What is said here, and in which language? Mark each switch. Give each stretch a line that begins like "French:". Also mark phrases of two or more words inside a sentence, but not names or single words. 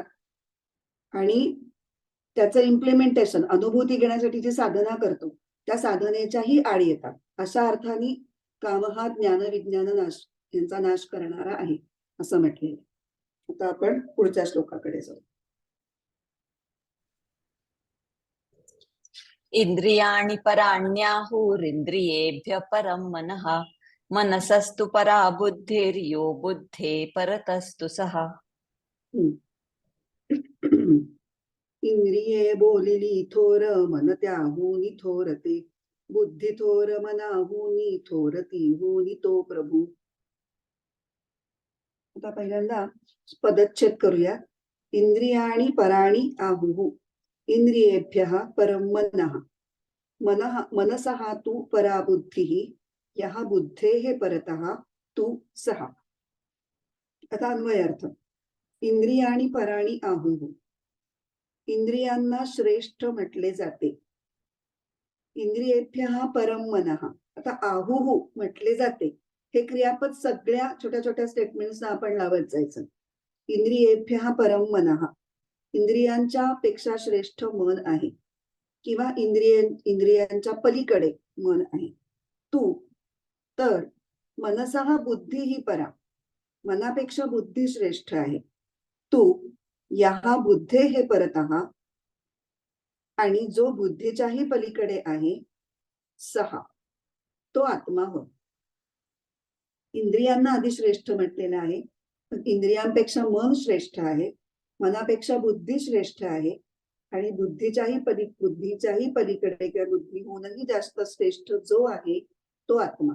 Marathi: आणि त्याचं इम्प्लिमेंटेशन, अनुभूती घेण्यासाठी जी साधना करतो त्या साधनेच्याही आड येतात. अशा अर्थाने काम हा ज्ञान विज्ञान नाश यांचा नाश करणारा आहे असं म्हटलेलं. आता आपण पुढच्या श्लोकाकडे जाऊ.
Sanskrit: इंद्रियाणि पराण्याहुरिन्द्रियेभ्यः परं मनः मनसस्तु परा बुद्धिर्यो बुद्धे परतस्तु सः.
Marathi: इंद्रिये बोलिली थोर मन त्याहूनी थोरते, बुद्धी थोर मनाहूनी थोरती होनी तो प्रभू. आता पहिल्यांदा पदच्छेद करूया.
Sanskrit: इंद्रियाणी पराणी आहुः, इंद्रियेभ्यः परं मनः, मनसः तु परा बुद्धिः, यः बुद्धेः परतः तु सः.
Marathi: आता अन्वयार्थ.
Sanskrit: इंद्रियाणी पराणी आहुः,
Marathi: इंद्रियांना श्रेष्ठ म्हटले जाते.
Sanskrit: इंद्रियेभ्यः परं मनः,
Marathi: आता आहुः म्हटले जाते. हे क्रियापद सगळ्या छोट्या छोट्या स्टेटमेंट्सना आपण लावत जायचं.
Sanskrit: इंद्रियेभ्यः परं मनः,
Marathi: इंद्रियांच्या पेक्षा श्रेष्ठ मन आहे, किंवा इंद्रियांच्या पलीकडे मन आहे. तू, तर
Sanskrit: मनसः बुद्धी ही परा,
Marathi: मनापेक्षा बुद्धी श्रेष्ठ आहे.
Sanskrit: तू, या बुद्धेः परतः,
Marathi: आणि जो बुद्धीच्याही पलीकडे आहे, सहा, तो आत्मा होय. इंद्रियांना आधी श्रेष्ठ म्हटलेलं आहे. इंद्रियांपेक्षा मन श्रेष्ठ आहे, मनापेक्षा बुद्धी श्रेष्ठ आहे, आणि बुद्धीच्याही पलीकडे किंवा बुद्धीहूनही जास्त श्रेष्ठ जो आहे तो आत्मा.